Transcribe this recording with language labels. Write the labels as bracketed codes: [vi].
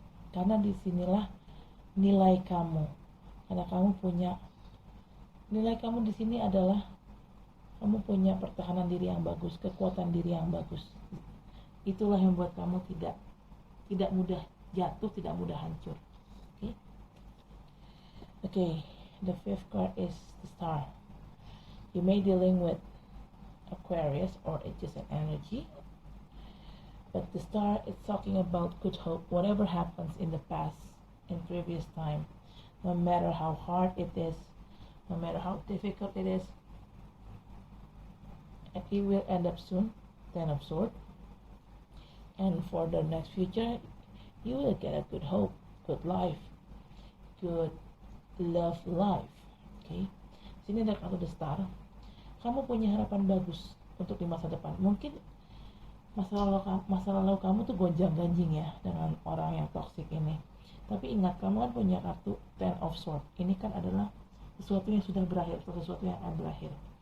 [id] Karena disinilah nilai kamu. Karena kamu punya nilai kamu di sini adalah kamu punya pertahanan diri yang bagus, kekuatan diri yang bagus. Itulah yang membuat kamu tidak mudah jatuh, tidak mudah hancur. [en] Okay, the fifth card is the Star. You may dealing with Aquarius or it's just an energy. But the Star is talking about good hope. Whatever happens in the past, in previous time, no matter how hard it is, no matter how difficult it is, it will end up soon. Ten of Swords. And for the next future, you will get a good hope, good life, good love life. [id] Okay. Sini ada kartu The Star. Kamu punya harapan bagus untuk di masa depan. Mungkin masa lalu kamu tuh gonjang-ganjing ya dengan orang yang toksik ini. Tapi ingat, kamu kan punya kartu Ten of Swords. Ini kan adalah sesuatu yang sudah berakhir, atau sesuatu yang akan berakhir.